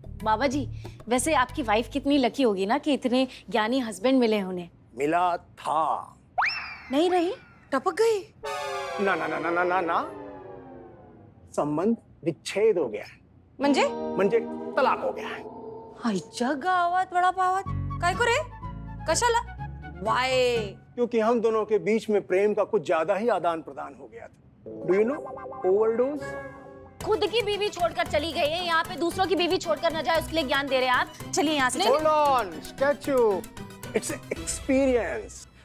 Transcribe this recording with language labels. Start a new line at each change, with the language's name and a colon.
Hindi: बाबा जी वैसे आपकी वाइफ कितनी लकी होगी ना कि इतने ज्ञानी हस्बैंड मिले उन्हें। मिला था। नहीं रही? टपक गई? ना ना ना ना ना ना ना, संबंध विच्छेद हो गया है, म्हणजे तलाक हो गया है।
Marathi: आईच्या गावात वडापावात काय को रे, कशाला, वाय?
Hindi: क्योंकि हम दोनों के बीच में प्रेम का कुछ ज्यादा ही आदान प्रदान हो गया था।
English: Do you know, overdose.
Hindi: खुद की बीवी छोड़कर चली गई है, यहाँ पे दूसरों की बीवी छोड़कर न जाए उसके लिए ज्ञान दे रहे हैं आप। चलिए यहाँ से।
English: Hold on, statue. It's experience.